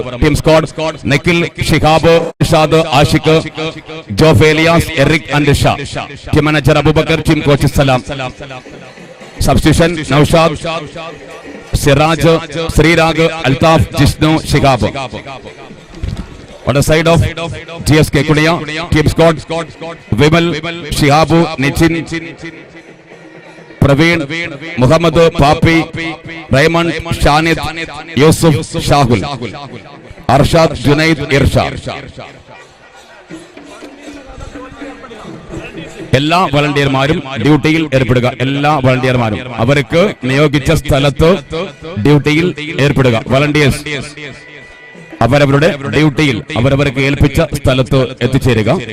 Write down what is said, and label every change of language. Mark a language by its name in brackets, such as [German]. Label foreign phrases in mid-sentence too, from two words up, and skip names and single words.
[English] Team Squad: [Malayalam] നിഖിൽ, ഷിഹാബ്, ഇർഷാദ്, ആഷിഖ്, ജോഫ് ഏലിയാസ്, എറിക് ആൻഡ് ഷാ. [English] Team Manager [Malayalam] അബൂബക്കർ. [English] Team Coach [Malayalam] സലാം. സബ്സ്റ്റിറ്റ്യൂഷൻ: നൌഷാദ്, സിറാജ്, ശ്രീരാഗ്, അൽതാഫ്, ജിഷ്ണു, ഷിഹാബ്. [English] On the side of GSK Kudiya, Team Squad: Vimal, Shihabu, Nitin, Praveen, Muhammad, Papi, Raymond, Shanid, Yusuf, Shahul, Arshad, Junaid, Irshad. [Malayalam] എല്ലാ വളണ്ടിയർമാരും ഡ്യൂട്ടിയിൽ ഏർപ്പെടുക. എല്ലാ വളണ്ടിയർമാരും അവർക്ക് നിയോഗിച്ച സ്ഥലത്ത് ഡ്യൂട്ടിയിൽ ഏർപ്പെടുക. വളണ്ടിയേഴ്സ് അവരവരുടെ ഡ്യൂട്ടിയിൽ അവരവർക്ക് ഏൽപ്പിച്ച സ്ഥലത്ത് എത്തിച്ചേരുക.